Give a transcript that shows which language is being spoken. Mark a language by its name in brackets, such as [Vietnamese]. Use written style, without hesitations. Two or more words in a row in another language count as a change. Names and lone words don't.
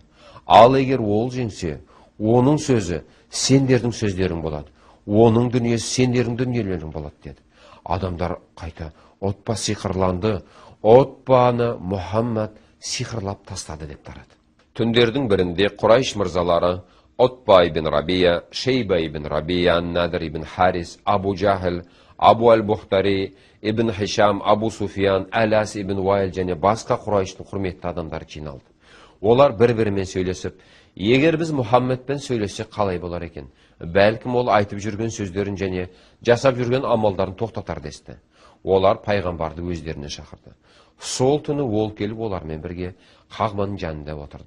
[Kazakh] Ал егер ол жеңсе, оның сөзі сендердің сөздерің болады. Оның дүниесі сендердің дүниелерің болады» деді. Адамдар қайта: «Утба сиқырланды. Утбаны Мұхаммад сиқырлап тастады» деп тарады. Түндердің бірінде Құрайш мырзалары Утба ибн Рабия, Шейба ибн Рабия, Надр ибн Харис, Абу Джахл, Абу Аль-Бухтари, ибн Хишам, Абу Суфиян, Әләс ибн Вайл және басқа Құрайштың құрметті адамдары жиналды. Олар бір-бірімен сөйлесіп: «Егер біз Мұхаммедпен сөйлессек қалай болар екен? Бәлкім ол айтып жүрген сөздерін және жасап жүрген амалдарын тоқтатар» десті. Олар пайғамбарды өздеріне шақырды. Сол түні ол келіп олармен бірге Қағбаның жанында отырды.